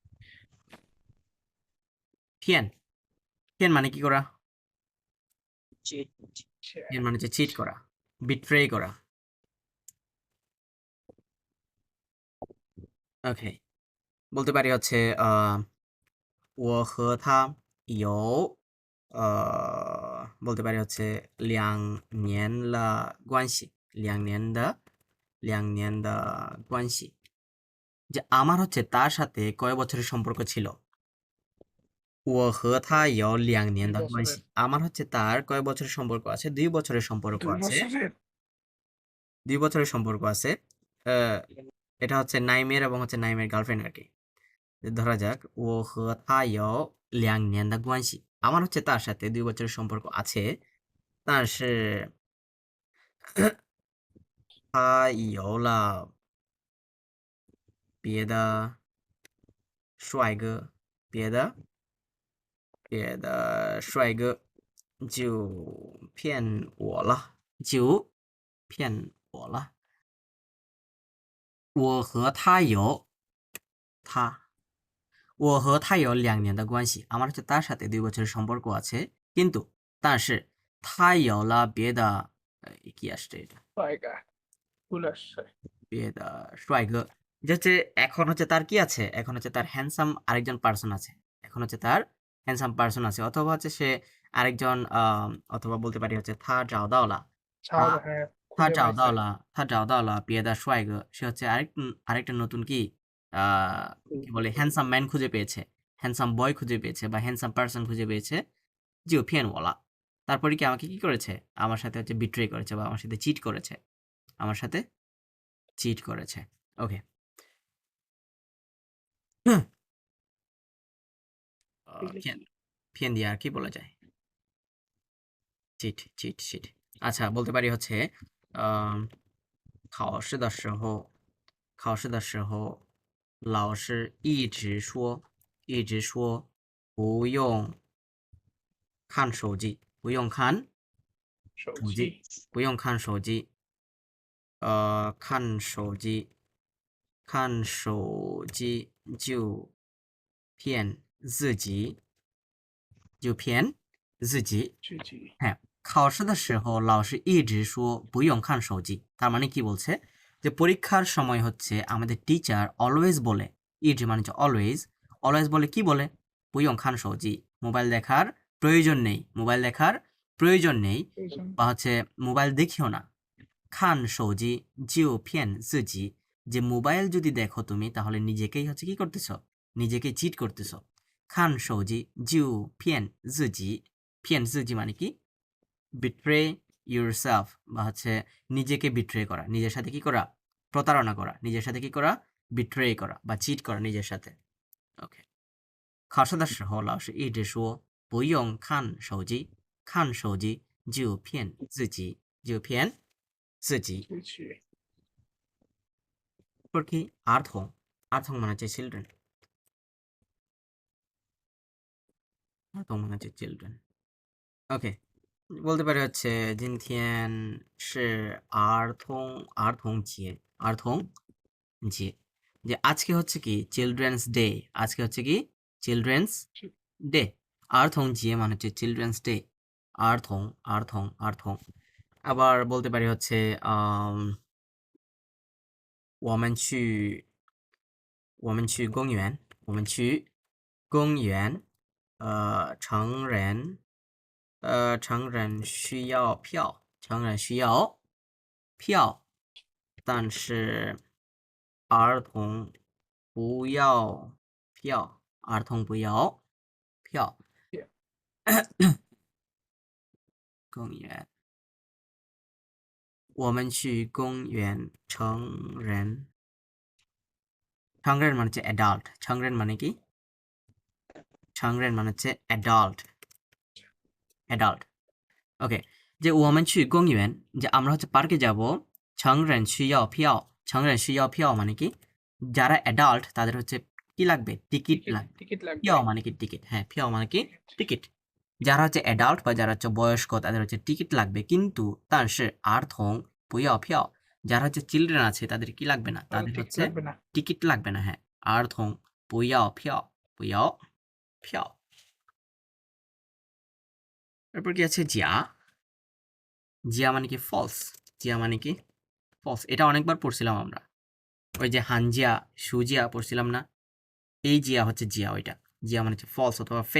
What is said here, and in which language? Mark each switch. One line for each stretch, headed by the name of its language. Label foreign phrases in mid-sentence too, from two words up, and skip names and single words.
Bangla: ফিয়ান, ফিয়ান মানে কি করা, ফিয়ান মানে হচ্ছে চিট করা, বিট্রে করা. ওকে, বলতে পারি হচ্ছে ও
Chinese: 和他有
Bangla: বলতে পারি হচ্ছে
Chinese: 2年了关系, 2年的关系.
Bangla: যে আমার হচ্ছে তার সাথে কয় বছরের সম্পর্ক ছিল.
Chinese: 我和他有2年的关系,
Bangla: আমার হচ্ছে তার কয় বছরের সম্পর্ক আছে, 2 বছরের সম্পর্ক 2 আছে, বছরের 2 বছরের সম্পর্ক আছে. আহ, এটা হচ্ছে নাইমের এবং হচ্ছে নাইমের গার্লফ্রেন্ড আর কি. ধরা যাক
Chinese: 我和他有2年的关系,
Bangla: আমার হচ্ছে তার সাথে 2 বছরের সম্পর্ক আছে.
Chinese: 但是他有了别的帅哥，别的帅哥就骗我了，就骗我了. 我和他有2年的关系,
Bangla: আমার হচ্ছে তার সাথে 2 বছরের সম্পর্ক আছে, কিন্তু
Chinese: 但是他有了别的
Bangla: কি আসছে এটা, জায়গা ভুল আসছে
Chinese: 别的帅哥.
Bangla: যে হচ্ছে এখন হচ্ছে তার কি আছে, এখন হচ্ছে তার হ্যান্ডসাম আরেকজন পার্সন আছে, এখন হচ্ছে তার হ্যান্ডসাম পার্সন আছে, অথবা হচ্ছে সে আরেকজন অথবা বলতে পারি হচ্ছে
Chinese: 他找到了
Bangla: ছাড় আহ, হ্যাঁ
Chinese: 他
Bangla: খুঁজে
Chinese: 找到
Bangla: পাইছে
Chinese: 了别的帅哥,
Bangla: সে হচ্ছে আরেকটা নতুন কি কি বলে হ্যান্ডসাম ম্যান খুঁজে পেয়েছে, হ্যান্ডসাম বয় খুঁজে পেয়েছে বা হ্যান্ডসাম পার্সন খুঁজে পেয়েছে.
Chinese: 就骗我了,
Bangla: তারপরে কি আমাকে কি করেছে, আমার সাথে হচ্ছে বিট্রে করেছে বা আমার সাথে চিট করেছে, আমার সাথে চিট করেছে. ওকে, ফিয়ান, ফিয়ান দিয়ে আর কি বলা যায়, চিট চিট চিট. আচ্ছা, বলতে পারি হচ্ছে
Chinese: আহ 考试的时候老师一直说不用看手机，不用看手机，不用看手机，看手机就骗自己，自己 হ্যাঁ, 考试的时候老师一直说不用看手机,
Bangla: তার মানে কি বলছে যে পরীক্ষার সময় হচ্ছে আমাদের টিচার অলওয়েজ বলে, ইট মানে হচ্ছে অলওয়েজ বলে কি বলে,
Chinese: 不用看手机,
Bangla: মোবাইল দেখার প্রয়োজন নেই, বা হচ্ছে মোবাইল দেখিও না.
Chinese: 看手机就骗自己,
Bangla: যে মোবাইল যদি দেখো তুমি তাহলে নিজেকেই হচ্ছে কি করতেছো, নিজেকে চিট করতেছো.
Chinese: 看手机就骗自己, 骗自己
Bangla: মানে কি
English: betray yourself
Bangla: বা হচ্ছে নিজেকে বিট্রে করা, নিজের সাথে কি করা, প্রতারণা করা, নিজের সাথে কি করা, বিট্রে করা বা চিট করা নিজের সাথে.
Chinese: OK，考试的时候老师一直说不用看手机，看手机就骗自己，就骗自己。自己
Bangla: এরপর কি আর্থং, আর্থং মানে হচ্ছে চিলড্রেন, আর্থং মানে হচ্ছে চিলড্রেন। ওকে, বলতে পারি হচ্ছে
Chinese: 今天是儿童，儿童节，儿童节,
Bangla: যে আজকে হচ্ছে কি
English: children's day,
Bangla: আজকে হচ্ছে কি
English: children's day.
Chinese: 儿童节
Bangla: মানে হচ্ছে
English: children's day,
Chinese: 儿童，儿童，儿童.
Bangla: আবার বলতে পারি হচ্ছে
Chinese: 我们去公园，我们去公园，成人需要票，成人需要票，但是儿童不要票，儿童不要票。公园，我们去公园，成人，成人
Bangla: মানে হচ্ছে অ্যাডাল্ট, 成人 মানে কি, 成人 মানে হচ্ছে অ্যাডাল্ট, অ্যাডাল্ট। ওকে, যে
Chinese: 我们去公园,
Bangla: যে আমরা হচ্ছে পার্কে যাব,
Chinese: 成人需要票, 成人需要票
Bangla: মানে কি, যারা অ্যাডাল্ট তাদের হচ্ছে কি লাগবে, টিকিট লাগবে। টিকিট লাগবে 票মানে কি টিকিট, হ্যাঁ票মানে কি টিকিট। যারা হচ্ছে অ্যাডাল্ট বা যারা হচ্ছে বয়স্ক তাদের হচ্ছে টিকিট লাগবে, কিন্তু
Chinese: 但是儿童不要票,
Bangla: যারা হচ্ছে চিলড্রেন আছে তাদের কি লাগবে না, তাদের টিকিট হচ্ছে লাগবে না টিকিট লাগবে না, হ্যাঁ।
Chinese: 儿童不要票，不要票।
Bangla: এরপর কি আছে জিয়া, জিয়া মানে কি ফলস, জিয়া মানে কি ফলস। এটা অনেকবার পড়ছিলাম আমরা, ওই যে হানজিয়া, সুজিয়া পড়ছিলাম না, এই জিয়া হচ্ছে জিয়া, ওইটা জিয়া মানে হচ্ছে ফলস অথবা ফেক।